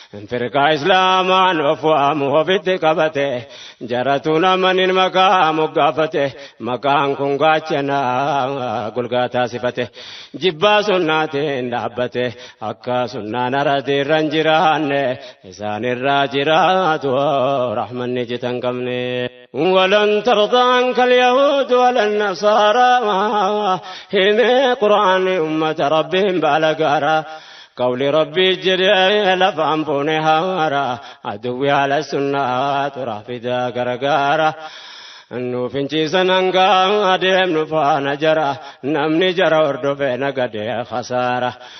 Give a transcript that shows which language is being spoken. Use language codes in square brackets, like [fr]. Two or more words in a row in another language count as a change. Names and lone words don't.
[om] Firqaa Islaamaan of waamu ofitti qabate. Jaratu namanin maqaa moggaafate. Maqaan kun gaachana gulgaa taasifate. Jibbaa sunnaatiin dhaabbate. Akka sunnaan aradiirran jiraanne isaan irraa jiraatu rahmanni jitan qabne. [ar] ولن ترضى عنك اليهود ولا النصارى. [om] Himee Qur'aanni ummata Rabbiin baala gaara. Qawli Rabbii jedhee lafaan fuune haara. Aduwwi haala sunnaatu raafida garagaara. Nu finciisan hangaa adeemnu faana jara. Namni jara hordofee nagadee khasaara.